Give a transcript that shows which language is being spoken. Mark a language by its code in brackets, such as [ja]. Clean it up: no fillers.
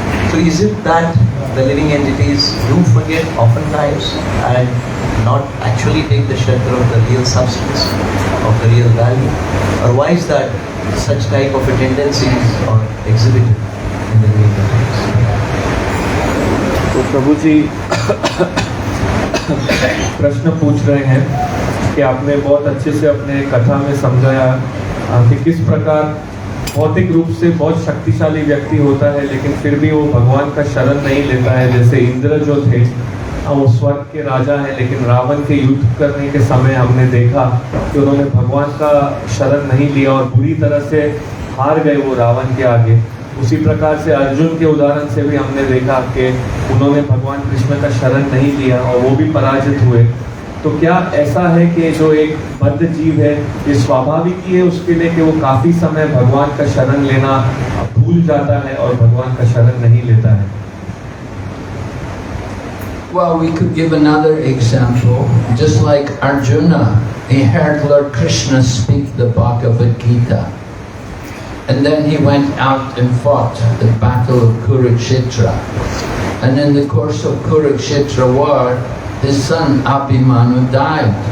[en] So is it that the living entities do forget oftentimes and not actually take the shelter of the real substance, of the real value? Or why is that such type of a tendencies are exhibited in the living entities? [hi] तो प्रभु जी प्रश्न पूछ रहे हैं कि आपने बहुत अच्छे से अपने कथा में समझाया कि किस प्रकार भौतिक रूप से बहुत शक्तिशाली व्यक्ति होता है लेकिन फिर भी वो भगवान का शरण नहीं लेता है. जैसे इंद्र जो थे वो स्वर्ग के राजा हैं, लेकिन रावण के युद्ध करने के समय हमने देखा कि उन्होंने भगवान का शरण नहीं लिया और बुरी तरह से हार गए वो रावण के आगे. उसी प्रकार से अर्जुन के उदाहरण से भी हमने देखा कि उन्होंने भगवान कृष्ण का शरण नहीं लिया और वो भी पराजित हुए. तो क्या ऐसा है कि जो एक बद्ध जीव है ये स्वाभाविक ही है उसके लिए कि वो काफी समय भगवान का शरण लेना भूल जाता है और भगवान का शरण नहीं लेता है? [en] Well, we could give another example. Just like Arjuna, he heard Lord Krishna speak the Bhagavad Gita. And then he went out and fought the battle of Kurukshetra. And in the course of Kurukshetra war, his son Abhimanyu died.